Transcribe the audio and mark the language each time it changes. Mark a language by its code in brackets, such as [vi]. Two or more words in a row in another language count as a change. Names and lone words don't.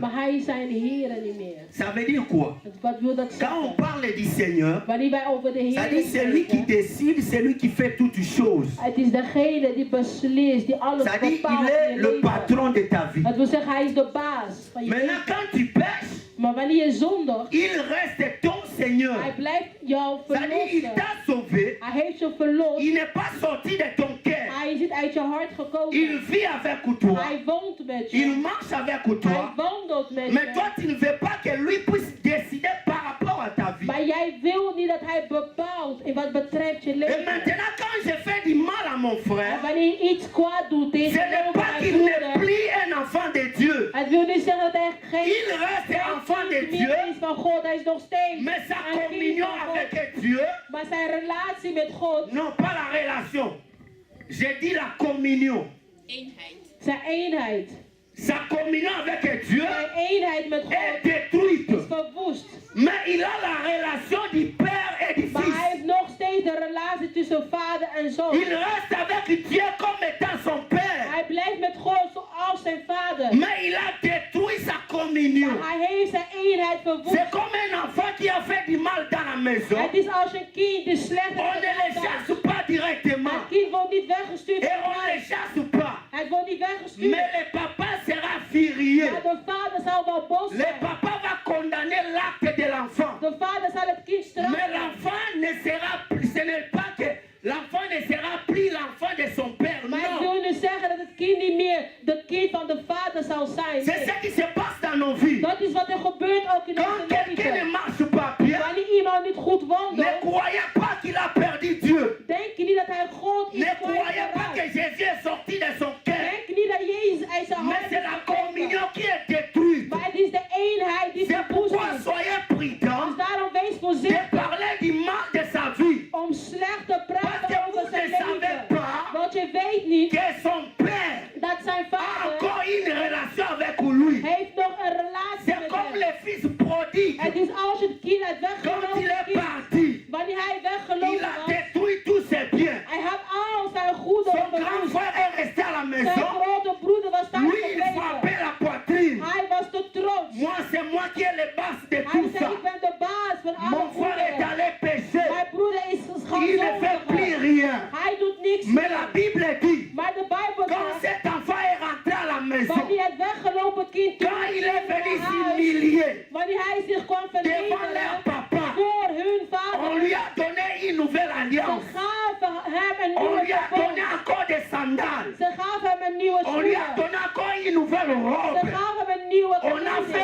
[nl] Maar hij is zijn Heer niet meer. [fr] Ça veut dire quoi? [nl] Wat wil dat [fr] Quand on [nl] zeggen? [fr] parle du Seigneur, [nl] Wanneer wij over de [fr] ça [nl] Heer [fr] dit celui qui [nl] spreken, [fr] décide, celui qui fait toutes choses. [nl] het is degene die beslist, die alles [fr] Ça dit [nl] bepaalt [fr] il [nl] in [fr] est [nl] je [fr] le [nl] leven. [fr] patron de ta vie. [nl] Dat wil zeggen, hij is de baas van je [fr] Maintenant, [nl] leven. [fr] quand tu pêches, [nl] Maar wanneer je zondigt, [fr] il reste ton Seigneur. [nl] hij blijft jou [fr] Ça dit il [nl] verlossen. [fr] t'a sauvé. [nl] Hij heeft je verlost. [fr] Il n'est pas sorti de ton cœur. [nl] Hij is niet uit je hart [fr] Il [nl] gekomen. [fr] vit avec toi. [nl] Hij woont met [fr] Il [nl] je. [fr] marche avec [nl] Hij [fr] toi. [nl] wandelt met [fr] Mais toi, [nl] je. [fr] tu ne veux pas que lui puisse décider par rapport à ta vie. [nl] Maar jij wil niet dat hij bepaalt in wat betreft je [fr] Et [nl] leven. [fr] maintenant, quand je fais du mal à mon [nl] En [fr] frère, [nl] wanneer je iets kwaad doet [fr] ce [nl] tegen [fr] n'est pas [nl] mijn [fr] qu'il n'est [nl] broeder, [fr] plus un enfant de Dieu. [nl] het wil niet zeggen dat hij geen [fr] Il reste enfant de [nl] kind [fr] Dieu, [nl] meer is van God. Hij is nog steeds [fr] mais sa [nl] een kind [fr] communion [nl] van God. [fr] avec Dieu, [nl] Maar zijn relatie met God, [fr] non pas la relation. J'ai dit la communion. [nl] zijn eenheid. [fr] sa communion avec Dieu [nl] zijn eenheid met [fr] est [nl] God [fr] détruite. [nl] is verwoest. [fr] Mais il a la relation du Père et du [nl] Maar hij [fr] Fils. [nl] heeft nog steeds de relatie tussen vader en zoon. [fr] Il reste avec Dieu comme étant son Père. [nl] Hij blijft met God zoals zijn vader. [fr] Mais il a détruit sa communion. [nl] Maar hij heeft zijn eenheid verwoest. [fr] C'est comme un enfant qui a fait du mal dans la maison. [nl] Het is als een kind die slecht [fr] On ne le [nl] is. [fr] chasse pas directement. [nl] Het kind wordt niet weggestuurd [fr] Et [nl] van [fr] on ne le [nl] huis. [fr] chasse pas. [nl] Het wordt niet weggestuurd. [fr] Mais le papa sera furieux. [nl] Maar de vader zal wel boos [fr] Le [nl] zijn. [fr] papa va condamner l'acte de l'enfant. [nl] De vader zal het kind [fr] Mais [nl] straffen. [fr] l'enfant ne sera plus, ce n'est pas que l'enfant ne sera plus l'enfant de son père. [nl] Maar ik [fr] Non. [nl] wil nu zeggen dat het kind niet meer de kind van de vader zal zijn. [fr] C'est [nl] Nee. [fr] ce qui se passe dans nos vies. [nl] Dat is wat er gebeurt ook in [fr] Quand [nl] onze [fr] quelqu'un ne [nl] leven. [fr] marche pas bien, [nl] Wanneer iemand niet goed [fr] ne [nl] wandelt, [fr] croyez pas qu'il a perdu Dieu. [nl] denk je niet dat hij God is [fr] Ne croyez pas que [nl] kwijtgeraakt. [fr] Jésus est sorti de son cœur. [nl] Denk niet dat Jezus uit zijn [fr] Mais [nl] hart [fr] c'est [nl] is [fr] la [nl] gegeven. [fr] communion qui est détruite. [nl] Maar het is de eenheid die [fr] C'est [nl] verwoest [fr] pourquoi [nl] is. [fr] soyez prudents [nl] Dus daarom wees [fr] de [nl] voorzichtig [fr] parler du mal de sa vie. [nl] om slecht te [fr] Parce [nl] praten [fr] que [nl] over [fr] vous [nl] zijn [fr] ne savez [nl] leven. [fr] pas [nl] Want je weet niet [fr] que son père [nl] dat zijn [fr] a [nl] vader [fr] encore une relation avec lui. [nl] heeft nog een relatie [fr] C'est [nl] met [fr] comme [nl] hem. [fr] le fils prodigue. [nl] Het is als het kind uit [fr] Quand il [nl] weggelopen [fr] est [nl] kind. [fr] parti, [nl] Wanneer hij [fr] il [nl] weggelopen [fr] a [nl] was, [fr] détruit tous ses biens. [nl] hij had al zijn goede [fr] Son grand [nl] verwoest. [fr] frère est resté à la [nl] Zijn [fr] maison. [nl] grote broeder was thuis [fr] Lui, il frappait [nl] gebleven. [fr] la poitrine. [nl] Hij was te trots. [fr] Moi, c'est moi qui ai le bas de [nl] Hij [fr] tout [nl] zei, [fr] ça. [nl] ik ben de baas van alle [fr] Mon frère est [nl] goederen. [fr] allé pécher. [nl] Mijn broeder is [fr] Il ne fait plus [nl] geschonken. [fr] rien. [nl] Hij doet niks [fr] Mais la [nl] meer. [fr] Bible dit, [nl] Maar de Bijbel [fr] quand [nl] zegt, [fr] cet enfant est rentré à la maison, [nl] wanneer het weggelopen kind [fr] quand il est venu [nl] naar huis, [fr] s'humilier [nl] wanneer hij zich kwam [fr] devant leur [nl] vernederen [fr] papa, [nl] voor hun [fr] on [nl] vader, [fr] lui a donné une nouvelle [nl] ze [fr] alliance. [nl] gaven hem een [fr] On [nl] nieuwe [fr] lui a donné [nl] verbond. [fr] encore des sandales. [nl] Ze gaven hem een nieuwe [fr] On lui a [nl] schoenen. [fr] donné encore une nouvelle [nl] Ze [fr] robe. [nl] gaven hem een nieuwe [fr] On a fait